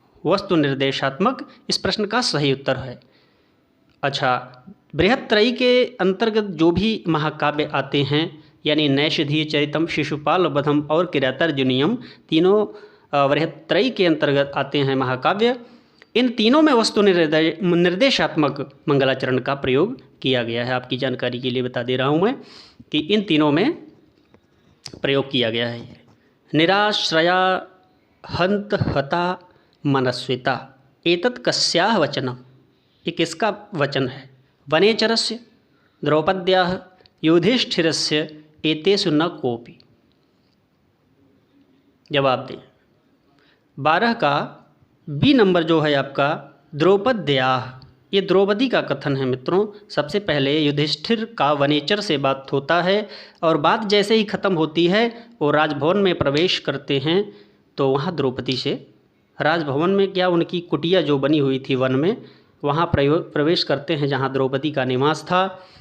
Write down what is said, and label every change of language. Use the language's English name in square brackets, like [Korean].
[Hindi] वस्तु निर्देशात्मक इस प्रश्न का सही उत्तर है। अच्छा, बृहत्त्रयी के अंतर्गत जो भी महाकाव्य आते हैं यानी नैषधीय चरितम, शिशुपाल वधम और किरातार्जुनीयम, तीनों बृहत्त्रयी के अंतर्गत आते हैं महाकाव्य। इन तीनों में वस्तु निर्देशात्मक मंगलाचरण का प्रयोग किया गया है। आपकी जानकारी के लिए बता दे रहा हूँ मैं कि इन तीनों में प्रयोग किया गया है। [Sanskrit] निराश्रया हंत हता मनस्विता एतत् कस्याः वचनम। [Hindi] ये किसका वचन है? [Sanskrit] वनेचरस्य, द्रौपद्याः, युधिष्ठिरस्य, एतेषु न कोऽपि। [Hindi] जवाब दें। 12 का बी नंबर जो है आपका द्रौपद्याः, ये द्रौपदी का कथन है मित्रों। सबसे पहले युधिष्ठिर का वनेचर से बात होता है और बात जैसे ही ख़त्म होती है वो राजभवन में प्रवेश करते हैं तो वहाँ द्रौपदी से, राजभवन में क्या उनकी कुटिया जो बनी हुई थी वन में, वहाँ प्रवेश करते हैं जहाँ द्रौपदी का निवास था।